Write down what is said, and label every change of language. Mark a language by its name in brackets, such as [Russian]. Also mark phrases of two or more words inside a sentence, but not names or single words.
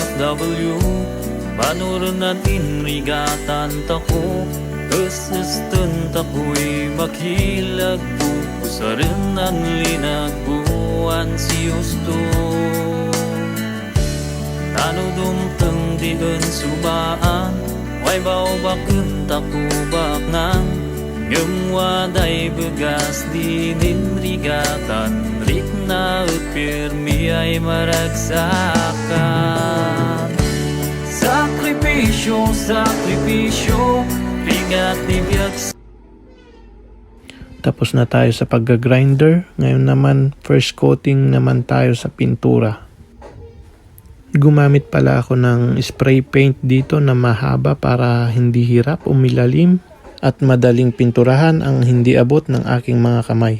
[Kankanaey] OFW Panurunan inrigatan tako Kesesten tako'y makilagpo Sarinan linagbuan si Justo Tanudumteng diun subaan Way baubakun takubak nang Ngumwaday begas dininrigatan Rik na upirmi ay maragsakan Sakripisyo, sakripisyo Ringat nibiyag [Filipino] Tapos na tayo sa pagga-grinder. Ngayon naman, [English] first coating [Filipino] naman tayo sa pintura. Gumamit pala ako ng [English] spray paint [Filipino] dito na mahaba para hindi hirap umilalim at madaling pinturahan ang hindi abot ng aking mga kamay.